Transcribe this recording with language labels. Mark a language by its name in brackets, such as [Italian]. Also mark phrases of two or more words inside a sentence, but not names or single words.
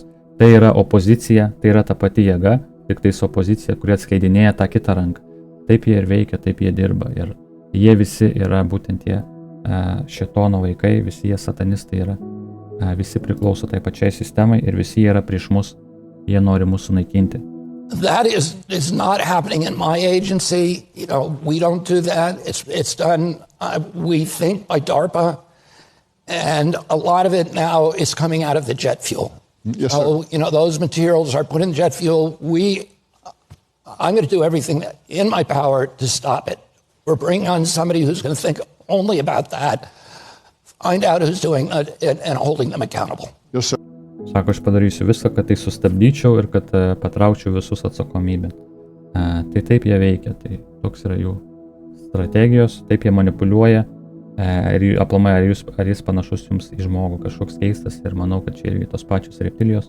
[Lithuanian] Tai yra opozicija, tai yra ta pati jėga, tik tais opozicija, kuri atskleidinėja tą kitą ranką. Taip jie ir veikia, taip jie dirba. Ir jie visi yra būtent tie šėtono vaikai, visi jie satanistai yra. Visi priklauso tai pačiai sistemai ir visi jie yra prieš mus, jie nori mūsų naikinti. [English] That is not happening in my agency. You know, we don't do that. It's done, we think, by DARPA, and a lot of it now is coming out of the jet fuel. Yes, so, sir. you know, those materials are put in jet fuel. I'm going to do everything in my power to stop it. We're bringing on somebody who's going to think only about that, find out who's doing it, and holding them accountable. Yes, sir. [Lithuanian] Sako, aš padarysiu viską, kad tai sustabdyčiau ir kad patraukčiau visus atsakomybę. Tai taip jie veikia, tai toks yra jų strategijos, taip jie manipuliuoja. Ir aplamai, ar jis panašus jums į žmogų, kažkoks keistas, ir manau, kad čia irgi tos pačios reptilijos.